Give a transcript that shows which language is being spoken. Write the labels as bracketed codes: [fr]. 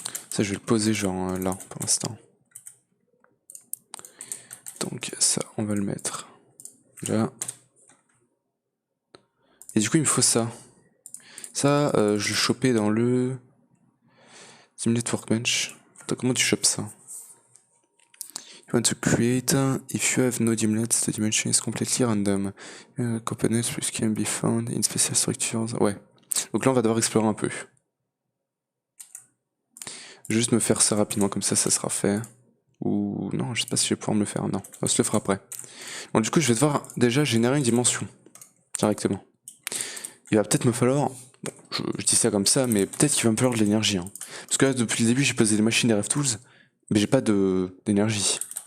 [fr] Ça, je vais le poser genre là, pour l'instant. Donc ça, on va le mettre là. Et du coup, il me faut ça. Ça, je le chopais dans le Simulate Workbench. Attends, comment tu chopes ça? [en] You want to create, if you have no dimlets, the dimension is completely random. Components which can be found in special structures. [fr] Ouais. Donc là, on va devoir explorer un peu. Juste me faire ça rapidement, comme ça sera fait. Ou non, je sais pas si je vais pouvoir me le faire. Non, on se le fera après. Bon, du coup, je vais devoir déjà générer une dimension directement. Il va peut-être me falloir. Bon, je dis ça comme ça, mais peut-être qu'il va me falloir de l'énergie. Hein. Parce que là, depuis le début, j'ai posé des machines des Tools, mais j'ai pas d'énergie.